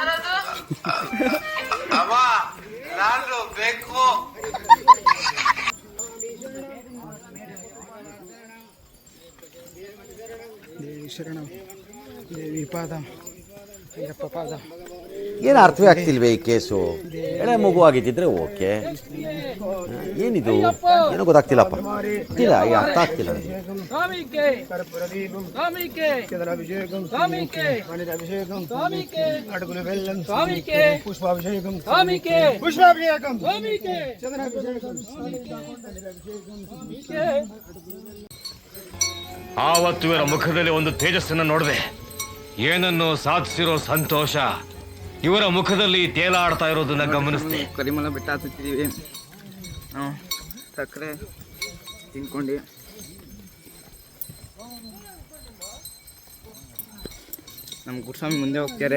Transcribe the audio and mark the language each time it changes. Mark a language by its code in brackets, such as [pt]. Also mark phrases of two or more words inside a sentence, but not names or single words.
[kn] ದೇವಿ ಶರಣಂ, ದೇವಿ ಪಾದ, ಅಯ್ಯಪ್ಪ ಪಾದ. ಏನು ಅರ್ಥವೇ ಆಗ್ತಿಲ್ವೇ ಈ ಕೇಸು? ಎಳೆ ಮಗು ಆಗಿದ್ದಿದ್ರೆ ಓಕೆ, ಏನಿದು ಏನೋ ಗೊತ್ತಾಗ್ತಿಲ್ಲಪ್ಪ, ಗೊತ್ತಿಲ್ಲ, ಈ ಅರ್ಥ ಆಗ್ತಿಲ್ಲ ನನಗೆ. [te] కర్పూరదీపం చంద్రాభిషేకం అభిషేకం అడుగుల బెల్లం పుష్పాభిషేకం పుష్పాభిషేకం చంద్రాభిషేకం. [kn] ಆವತ್ತು ಇವರ ಮುಖದಲ್ಲಿ ಒಂದು ತೇಜಸ್ಸನ್ನು ನೋಡಿದೆ. ಏನನ್ನು ಸಾಧಿಸಿರೋ ಸಂತೋಷ ಇವರ ಮುಖದಲ್ಲಿ ತೇಲಾಡ್ತಾ ಇರೋದನ್ನ ಗಮನಿಸಿದೆ. ಕರಿಮಲ ಬೆಟ್ಟ ಹತ್ತಿದ್ದೀವಿ, ಸಕ್ಕರೆ ತಿನ್ಕೊಂಡು ನಮ್ಮ ಗುರುಸ್ವಾಮಿ ಮುಂದೆ ಹೋಗ್ತಾರೆ.